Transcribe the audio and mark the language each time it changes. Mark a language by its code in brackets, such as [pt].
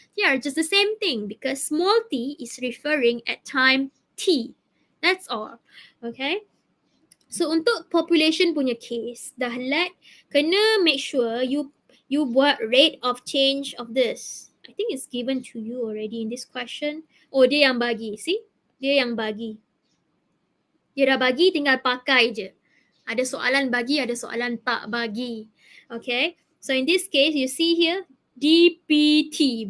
[en] They are just the same thing because small t is referring at time T. That's all. Okay? So [ms] untuk population punya case, dah kena [en] make sure you buat rate of change of this. I think it's given to you already in this question. [ms] Oh, dia yang bagi. See? Dia yang bagi. Dia dah bagi, tinggal pakai je. Ada soalan bagi, ada soalan tak bagi. Okay? [en] So in this case, you see here, DPT.